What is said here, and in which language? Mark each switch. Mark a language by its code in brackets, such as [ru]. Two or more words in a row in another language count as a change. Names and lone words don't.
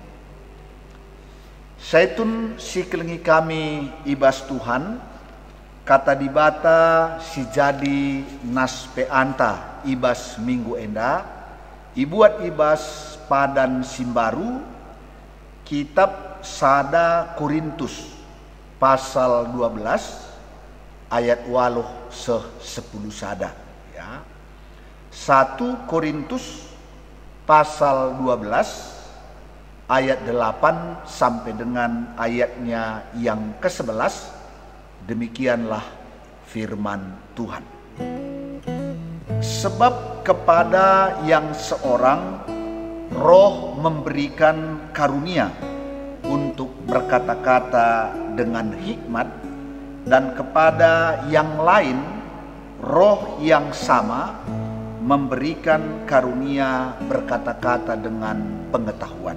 [btx] Saitun si kelengi kami ibas Tuhan kata dibata si jadi nas peanta ibas minggu enda ibuat ibas padan simbaru kitab Sada Korintus pasal 12 ayat 10 sada ya. [id] 1 Korintus pasal 12 ayat 8 sampai dengan ayatnya yang ke-11. Demikianlah firman Tuhan. Sebab kepada yang seorang Roh memberikan karunia untuk berkata-kata dengan hikmat, dan kepada yang lain Roh yang sama memberikan karunia berkata-kata dengan pengetahuan.